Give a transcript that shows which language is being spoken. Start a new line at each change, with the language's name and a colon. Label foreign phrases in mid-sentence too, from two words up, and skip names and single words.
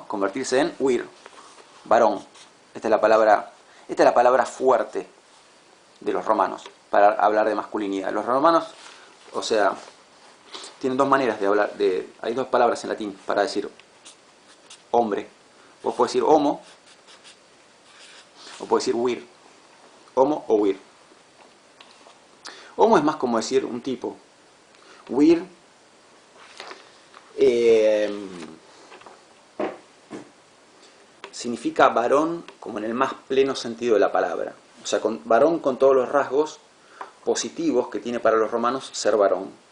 Spanish: Convertirse en vir, varón. Esta es la palabra fuerte de los romanos para hablar de masculinidad. Los romanos, o sea, tienen dos maneras de hablar, hay dos palabras en latín para decir hombre. Vos podés decir homo o podés decir vir. Homo o vir. Homo es más como decir un tipo. Vir significa varón como en el más pleno sentido de la palabra. O sea, varón con todos los rasgos positivos que tiene para los romanos ser varón.